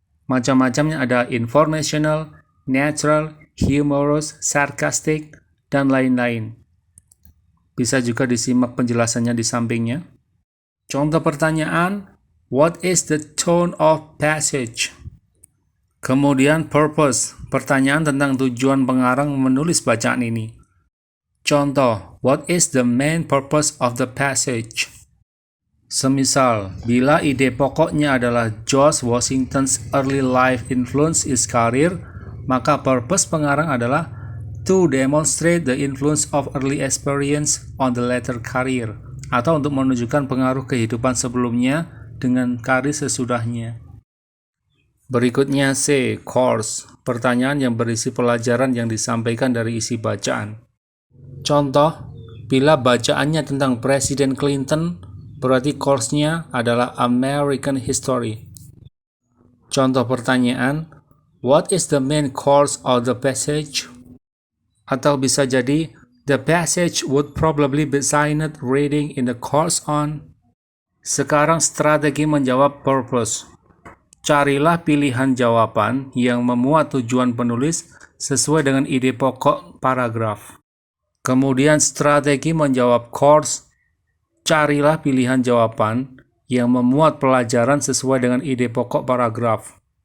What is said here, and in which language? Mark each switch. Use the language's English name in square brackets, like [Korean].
[Indonesian] Macam-macamnya ada informational, natural, humorous, sarcastic, dan lain-lain. Bisa juga disimak penjelasannya di sampingnya. Contoh pertanyaan, [English] what is the tone of passage? [Indonesian] Kemudian purpose, pertanyaan tentang tujuan pengarang menulis bacaan ini. [English] Contoh, what is the main purpose of the passage? [Indonesian] Semisal, bila ide pokoknya adalah [English] George Washington's early life influence his career, [Indonesian] maka purpose pengarang adalah [English] to demonstrate the influence of early experience on the later career, [Indonesian] atau untuk menunjukkan pengaruh kehidupan sebelumnya dengan karir sesudahnya. Berikutnya C, course, pertanyaan yang berisi pelajaran yang disampaikan dari isi bacaan. Contoh, bila bacaannya tentang Presiden Clinton, berarti course-nya adalah American History. [English] Contoh pertanyaan, what is the main course of the passage? [Indonesian] Atau bisa jadi, [English] the passage would probably be signed reading in the course on. [Indonesian] Sekarang strategi menjawab purpose. Carilah pilihan jawaban yang memuat tujuan penulis sesuai dengan ide pokok paragraf. Kemudian strategi menjawab course, carilah pilihan jawaban yang memuat pelajaran sesuai dengan ide pokok paragraf.